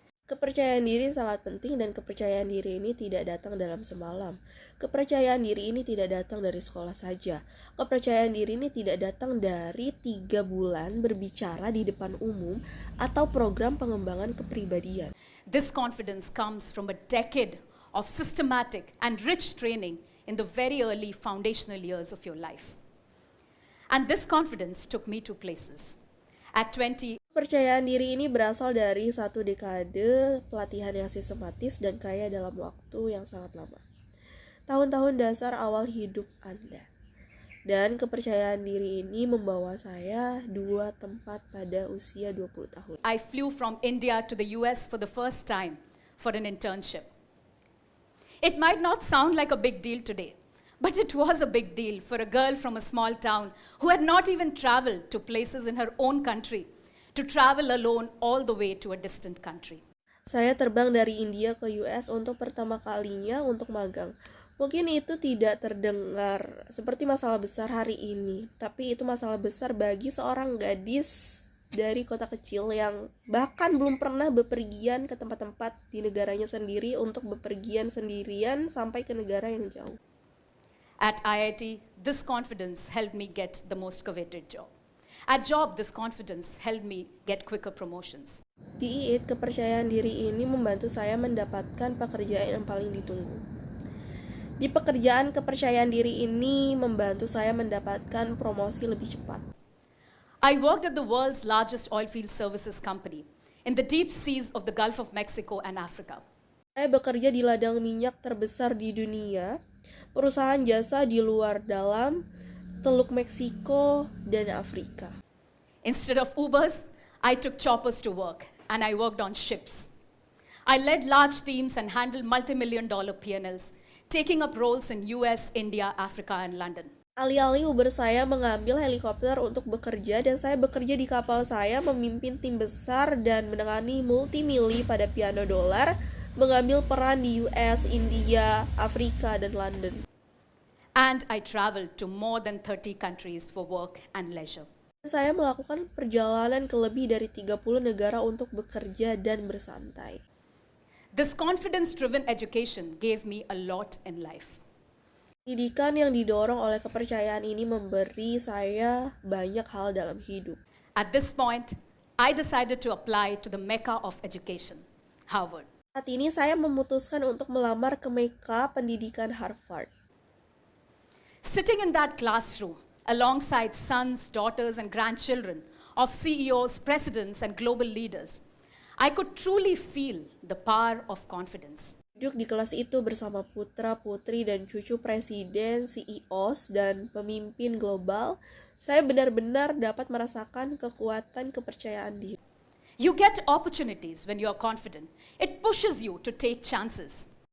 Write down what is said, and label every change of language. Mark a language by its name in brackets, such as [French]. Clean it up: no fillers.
[Indonesian] Kepercayaan diri sangat penting, dan kepercayaan diri ini tidak datang dalam semalam. Kepercayaan diri ini tidak datang dari sekolah saja. Kepercayaan diri ini tidak datang dari 3 bulan berbicara di depan umum atau program pengembangan kepribadian. [English] This confidence comes from a decade of systematic and rich training in the very early foundational years of your life. And this confidence took me to places. At 20, [Indonesian] Kepercayaan diri ini berasal dari 1 dekade pelatihan yang sistematis dan kaya dalam waktu yang sangat lama. Tahun-tahun dasar awal hidup Anda. Dan kepercayaan diri ini membawa saya 2 tempat pada usia 20 tahun. [English] I flew from India to the US for the first time for an internship. It might not sound like a big deal today, but it was a big deal for a girl from a small town who had not even traveled to places in her own country to travel alone all the way to a distant country. [Indonesian] Saya terbang dari India ke US untuk pertama kalinya untuk magang. Mungkin itu tidak terdengar seperti masalah besar hari ini, tapi itu masalah besar bagi seorang gadis dari kota kecil yang bahkan belum pernah bepergian ke tempat-tempat di negaranya sendiri untuk bepergian sendirian sampai ke negara yang jauh. [English] At IIT, this confidence helped me get the most coveted job. At job, this confidence helped me get quicker promotions. [Indonesian] Di IIT, kepercayaan diri ini membantu saya mendapatkan pekerjaan yang paling ditunggu. Di pekerjaan, kepercayaan diri ini membantu saya mendapatkan promosi lebih cepat. [English] I worked at the world's largest oilfield services company in the deep seas of the Gulf of Mexico and Africa. [Indonesian] Saya bekerja di ladang minyak terbesar di dunia, perusahaan jasa di luar dalam, Teluk Meksiko, dan Afrika. [English] Instead of Ubers, I took choppers to work, and I worked on ships. I led large teams and handled multi-million-dollar P&Ls, taking up roles in US, India, Africa, and London. [Indonesian] Alih-alih Uber saya mengambil helikopter untuk bekerja dan saya bekerja di kapal saya memimpin tim besar dan menangani multimili pada piano dolar, mengambil peran di US, India, Afrika, dan London. [English] And I traveled to more than 30 countries for work and leisure. [Indonesian] Saya melakukan perjalanan ke lebih dari 30 negara untuk bekerja dan bersantai. [English] This confidence-driven education gave me a lot in life. [Indonesian] Pendidikan yang didorong oleh kepercayaan ini memberi saya banyak hal dalam hidup. [English] At this point, I decided to apply to the Mecca of education, Harvard. [Indonesian] Saat ini saya memutuskan untuk melamar ke Mekah Pendidikan Harvard. [English] Sitting in that classroom, alongside sons, daughters, and grandchildren of CEOs, presidents, and global leaders, I could truly feel the power of confidence. [Indonesian] Duduk di kelas itu bersama putra-putri dan cucu presiden, CEOs, dan pemimpin global, saya benar-benar dapat merasakan kekuatan kepercayaan diri. [English] You get opportunities when you are confident. It pushes you to take chances.